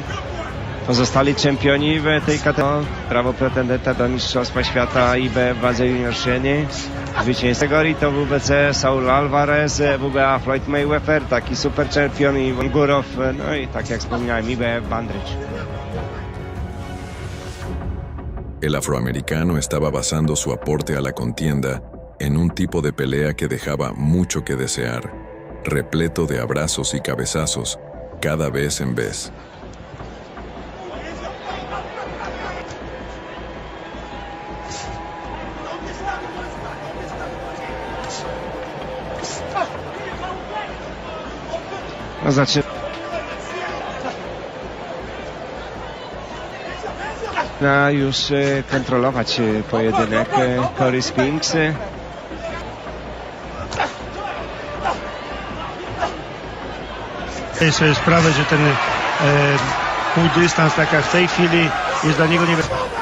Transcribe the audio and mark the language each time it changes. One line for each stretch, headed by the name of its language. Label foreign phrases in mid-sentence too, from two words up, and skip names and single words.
Polish: Pozostali czempioni w tej kategorii. Prawo pretendenta do Mistrzostwa Świata IBF w wadze juniorszczyny. Zwycięzca kategorii to WBC Saul Alvarez, WBA Floyd Mayweather, taki super czempion i Górow, no i tak jak wspomniałem, IBF Bandrycz.
Spanish: El afroamericano estaba basando su aporte a la contienda en un tipo de pelea que dejaba mucho que desear, repleto de abrazos y cabezazos, cada vez en vez.
Polish: No, zaczyna już kontrolować pojedynek Cory Spinks. Zdaję sobie sprawę, że ten półdystans, tak jak w tej chwili, jest dla niego niebezpieczny.